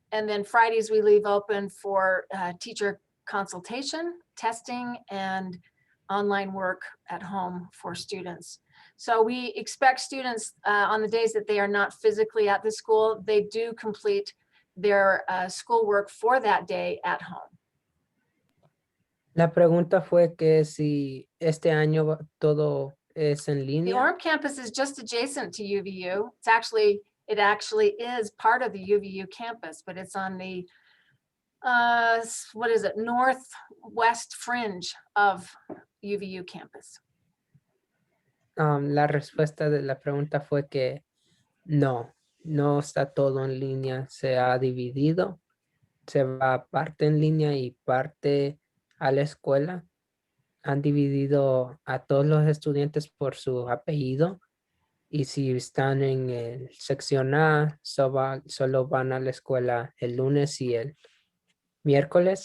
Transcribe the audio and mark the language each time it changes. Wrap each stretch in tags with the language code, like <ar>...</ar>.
<en>And then Fridays we leave open for teacher consultation, testing, and online work at home for students. So we expect students on the days that they are not physically at the school, they do complete their schoolwork for that day at home.</en> <es>La pregunta fue que si este año todo es en</es> <en>The</en> <es>línea.</es> <en>Orem campus is just adjacent to UVU. It actually is part of the UVU campus, but it's on the what is it, northwest fringe of UVU campus.</en> <es>La respuesta de la pregunta fue que no está todo en línea, se ha dividido, se va parte en línea y parte a la escuela. Han dividido a todos los estudiantes por su apellido y si están en el sección A, solo van a la escuela el lunes y el miércoles.</es>